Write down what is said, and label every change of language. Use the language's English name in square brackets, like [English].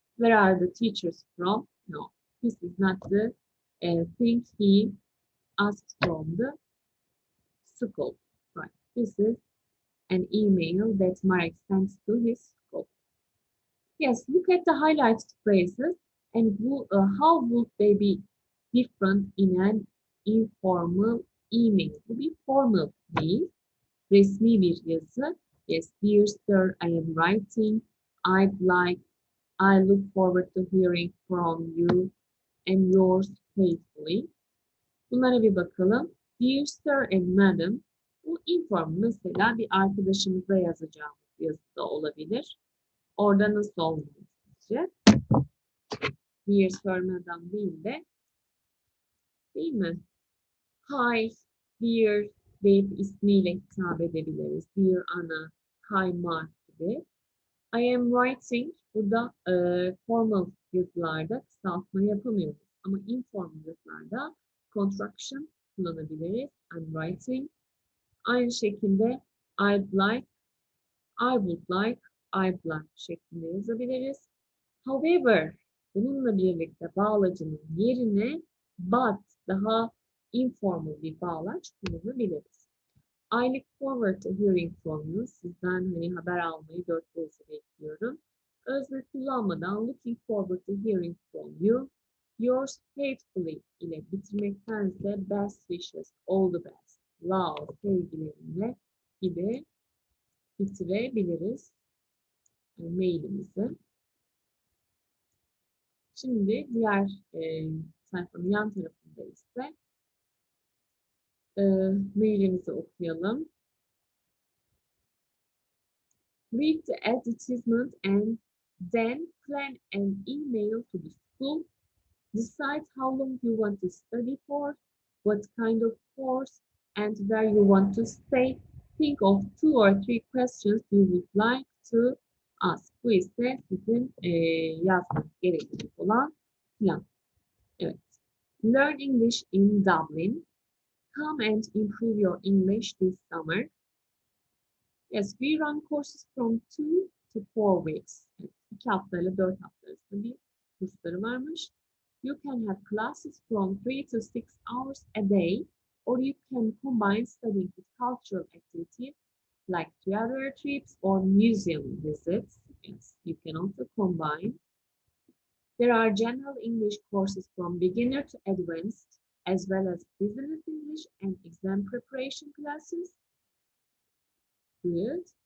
[English] Where are the teachers from? No, this is not the thing he asked from the school. Right, this is an email that Marek sends to his school. Yes, look at the highlighted phrases and how would they be different in an informal email? [Turkish] Bu bir formal değil, resmi bir yazı. [English] Yes, dear sir, I am writing. I look forward to hearing from you and yours faithfully. [Turkish] Bunlara bir bakalım. [English] Dear sir and madam. [Turkish] Bu informal, mesela bir arkadaşımıza yazacağımız yazı da olabilir. Orada nasıl olmalı sizce? [English] Dear sir, madam [Turkish] değil de, değil mi? Hi, dear deyip ismiyle hitap edebiliriz. [English] Dear Ana, hi Mark [Turkish] gibi. [English] I am writing, [Turkish] burada formal yazılarda kısaltma yapamıyoruz. Ama informal yazılarda contraction kullanabiliriz. [English] I'm writing. [Turkish] Aynı şekilde [English] I'd like, I would like, I'd like [Turkish] şeklinde yazabiliriz. However, bununla birlikte bağlacının yerine but daha informal bir bağlaç kullanabiliriz. [English] I look forward to hearing from you. [Turkish] Sizden hani haber almayı dört gözle bekliyorum. Özne kullanmadan [English] looking forward to hearing from you. Yours faithfully [Turkish] ile bitirmektense [English] best wishes, all the best, love, [Turkish] sevgilerimle gibi bitirebiliriz mailimizi. Şimdi diğer sayfanın yan tarafında ise mailimizi okuyalım. [English] Read the advertisement and then plan an email to the school. Decide how long you want to study for, what kind of course, and where you want to stay. Think of 2 or 3 questions you would like to ask. [Turkish] Bu ise sizin yazmanız gerekecek olan plan. [English] Evet. Learn English in Dublin. Come and improve your English this summer. Yes, we run courses from 2 to 4 weeks. [Turkish] 2 hafta ile 4 hafta arasında bir kursları varmış. [English] You can have classes from 3 to 6 hours a day, or you can combine studying with cultural activities like theater trips or museum visits. Yes, you can also combine. There are general English courses from beginner to advanced, as well as business English and exam preparation classes. Good.